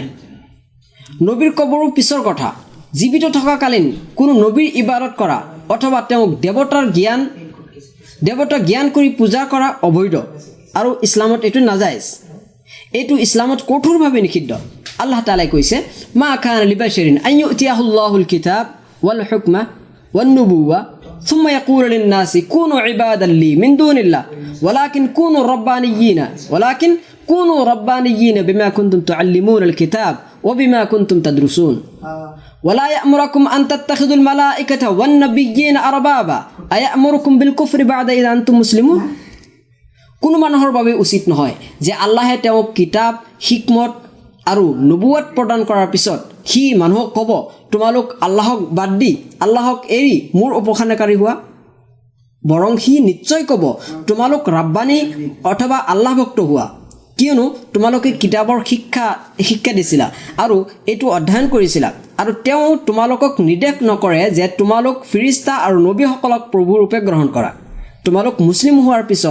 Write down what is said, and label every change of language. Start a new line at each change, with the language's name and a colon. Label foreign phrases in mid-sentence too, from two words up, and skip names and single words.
Assamese: নবীৰ কবৰো পিছৰ কথা, জীৱিত থকাকালীন কোনো নবীৰ ইবাদত কৰা অথবা তেওঁক দেৱতা জ্ঞান কৰি পূজা কৰা অবৈধ, আৰু ইছলামত এইটো নাজায়েজ। এইটো ইছলামত কঠোৰভাৱে নিষিদ্ধ। আল্লাহ তাআলাই কৈছে,
Arabic: ما كان لبشر أن يؤتيه الله الكتاب والحكم والنبوة ثم يقول للناس كونوا عبادا لي من دون الله ولكن كونوا ربانيين بما كنتم تعلمون الكتاب وبما كنتم تدرسون ولا يأمركم أن تتخذوا الملائكة والنبيين أربابا أيأمركم بالكفر بعد إذا أنتم مسلمون
Assamese: কোনো মানুহৰ বাবে উচিত নহয় যে আল্লাহে তেওঁক কিতাপ হিকমত আৰু নবুৱত প্ৰদান কৰাৰ পিছত সি মানুহক ক'ব তোমালোক আল্লাহক বাদ দি আল্লাহক এৰি মোৰ উপাসনাকাৰী হোৱা বৰং সি নিশ্চয় ক'ব তোমালোক ৰাব্বানী অথবা আল্লাহ ভক্ত হোৱা কিয়নো তোমালোকে কিতাপৰ শিক্ষা দিছিলা আৰু এইটো অধ্যয়ন কৰিছিলা আৰু তেওঁ তোমালোকক নিৰ্দেশ নকৰে যে তোমালোক ফিৰিস্তা আৰু নবীসকলক প্ৰভু ৰূপে গ্ৰহণ কৰা তোমালোক মুছলিম হোৱাৰ পিছত